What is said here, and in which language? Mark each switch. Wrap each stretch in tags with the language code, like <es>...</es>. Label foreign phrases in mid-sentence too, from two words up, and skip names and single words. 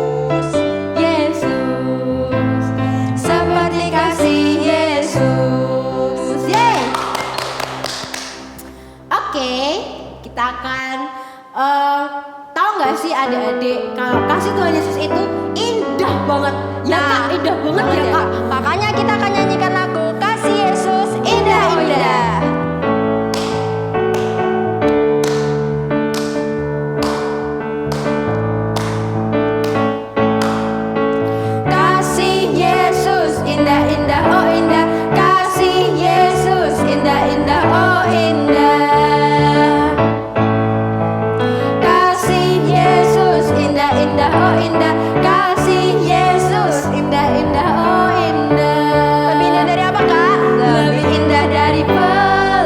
<id>Kita akan tahu nggak sih adik-adik kalau kasih Tuhan Yesus itu indah banget ya Kak, indah banget ya Kak. Makanya kita akan nyanyikan lagu Kasih Yesus Indah-Indah. Kasih Yesus indah-indah, oh indah. Kasih Yesus indah-indah, oh indah. Indah, oh indah, kasih Yesus indah, indah, oh indah. Lebih indah dari apa Kak? Lebih indah dari</id>